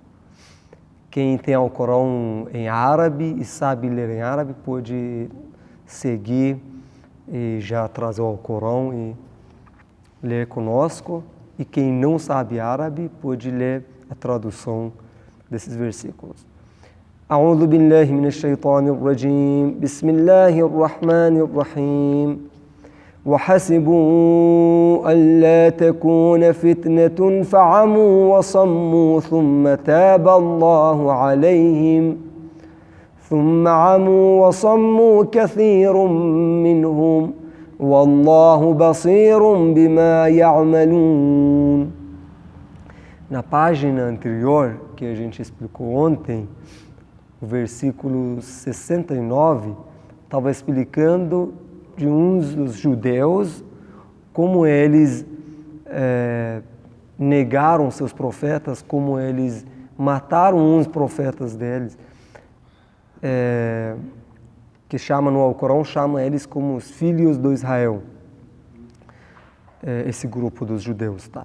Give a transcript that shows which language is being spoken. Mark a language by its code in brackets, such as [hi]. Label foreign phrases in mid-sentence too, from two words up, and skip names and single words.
[pt] Quem tem Alcorão em árabe e sabe ler em árabe pode seguir e já trazer o Alcorão e ler conosco. E quem não sabe árabe pode ler a tradução desses versículos. [ar] أعوذ بالله من الشيطان الرجيم. بسم الله الرحمن الرحيم. وحسبوا ألا تكون فتنة فعموا وصموا ثم تاب الله عليهم ثم عموا وصموا كثير منهم والله بصير بما يعملون. [pt] Na página anterior, que a gente explicou ontem, o versículo 69, estava explicando de uns dos judeus, como eles negaram seus profetas, como eles mataram uns profetas deles, que chama no Alcorão, chama eles como os filhos do Israel, esse grupo dos judeus, tá?